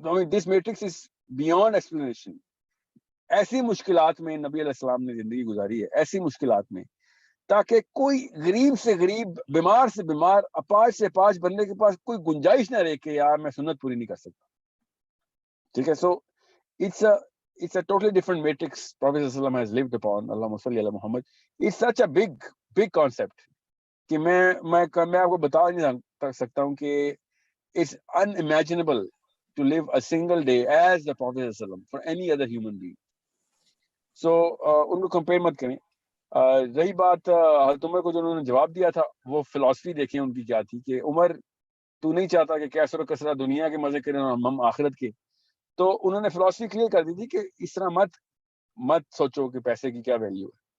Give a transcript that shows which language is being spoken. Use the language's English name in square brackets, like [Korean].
[English] This matrix is beyond explanation. [Urdu] ایسی مشکلات میں نبی علیہ السلام نے زندگی گزاری ہے, ایسی مشکلات میں, تاکہ کوئی غریب سے غریب, بیمار سے بیمار, اپاہج سے اپاہج بندے کے پاس کوئی گنجائش نہ رہے کہ یار میں سنت پوری نہیں کر سکتا. ٹھیک ہے, سو [English] it's a totally different matrix Prophet ﷺ has lived upon. [Arabic] Allahumma salli ala Muhammad. [English] It's such a big concept [Urdu] کہ میں آپ کو بتا نہیں سکتا ہوں کہ [English] it's unimaginable to live a single day as the Prophet ﷺ for any other human being. [Urdu] So ان کو کمپیئر مت کریں. رہی بات حضرت عمر کو جو انہوں نے جواب دیا تھا, وہ فلسفی دیکھیں ان کی کیا تھی کہ عمر تو نہیں چاہتا کہ کیسر و کسرہ دنیا کے مزے کریں اور ہم آخرت کے. تو انہوں نے فلسفی کلیئر کر دی تھی کہ اس طرح مت سوچو کہ پیسے کی کیا ویلیو ہے.